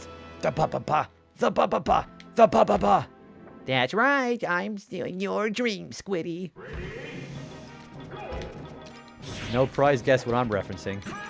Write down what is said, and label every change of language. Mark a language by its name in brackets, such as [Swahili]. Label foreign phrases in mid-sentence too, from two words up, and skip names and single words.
[English] The ba-ba-ba. The ba-ba-ba. The ba-ba-ba. That's right. I'm stealing your dream, Squiddy. No prize. Guess what I'm referencing.